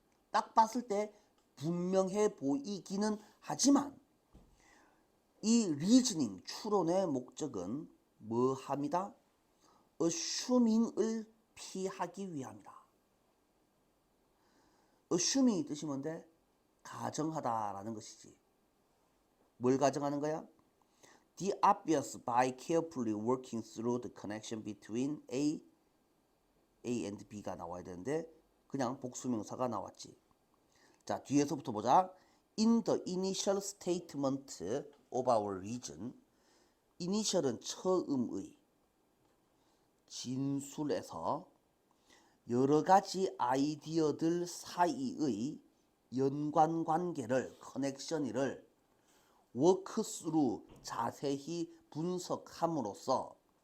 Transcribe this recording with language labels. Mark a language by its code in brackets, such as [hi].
[ko] 딱 봤을 때 분명해 보이기는 하지만 이 리즈닝 추론의 목적은 뭐합니다? assuming을 피하기 위함이다. assuming이 뜻이 뭔데? 가정하다라는 것이지. 뭘 가정하는 거야? [en] The obvious by carefully working through the connection between A and B가 [ko] 나와야 되는데 그냥 복수명사가 나왔지. 자, 뒤에서부터 보자. [en] In the initial statement of our reason [ko] initial은 처음의 진술에서 여러 가지 아이디어들 사이의 연관관계를 커넥션을 워크스루 자세히 분석함으로써